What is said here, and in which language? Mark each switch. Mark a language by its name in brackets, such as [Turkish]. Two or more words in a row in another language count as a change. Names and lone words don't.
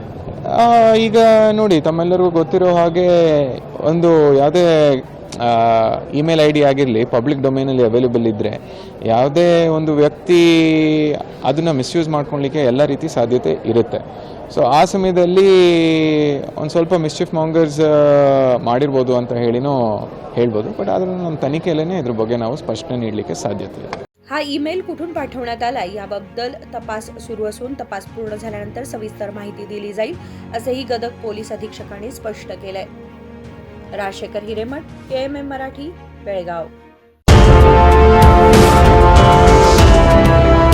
[Kannada] ಈಗ ನೋಡಿ, ತಮ್ಮೆಲ್ಲರಿಗೂ ಗೊತ್ತಿರೋ ಹಾಗೆ ಒಂದು ಯಾವುದೇ [English] email ID [Kannada] ಆಗಿರಲಿ [English] public domain available [Kannada] ಇದ್ದರೆ ಯಾವುದೇ ಒಂದು ವ್ಯಕ್ತಿ ಅದನ್ನು ಮಿಸ್ಯೂಸ್ ಮಾಡ್ಕೊಳ್ಲಿಕ್ಕೆ ಎಲ್ಲ ರೀತಿ ಸಾಧ್ಯತೆ ಇರುತ್ತೆ. ಸೊ ಆ ಸಮಯದಲ್ಲಿ ಒಂದು ಸ್ವಲ್ಪ [English] mischief mongers [Kannada] ಮಾಡಿರ್ಬೋದು ಅಂತ ಹೇಳ್ಬೋದು. ಬಟ್ ಆದರೂ ನಮ್ಮ ತನಿಖೆಯಲ್ಲೇ ಇದ್ರ ಬಗ್ಗೆ ನಾವು ಸ್ಪಷ್ಟನೆ ನೀಡಲಿಕ್ಕೆ ಸಾಧ್ಯತೆ ಇದೆ. [Marathi] हा ईमेल कुठून पाठवण्यात आला याबद्दल तपास सुरू असून तपास पूर्ण झाल्यानंतर सविस्तर माहिती दिली जाईल असेही गदग पोलीस अधीक्षकांनी स्पष्ट केलंय. राजशेखर हिरेमठ, KMM मराठी, बेळगाव.